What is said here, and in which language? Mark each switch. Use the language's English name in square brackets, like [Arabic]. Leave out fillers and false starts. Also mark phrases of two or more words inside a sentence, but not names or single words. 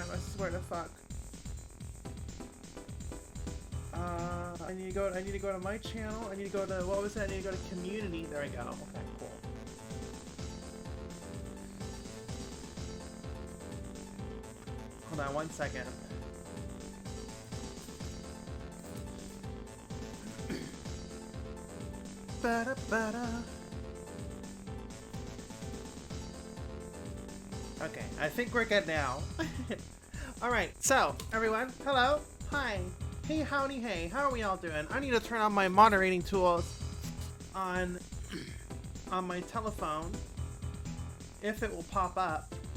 [English] I swear to fuck. I need to go to my channel. I need to go to, what was that? I need to go to community. There we go. Okay, cool. Hold on 1 second. Ba-da-ba-da. Okay, I think we're good now. Alright, so, everyone, hello, hi, hey, howdy, hey, how are we all doing? I need to turn on my moderating tools on my telephone, if it will pop up.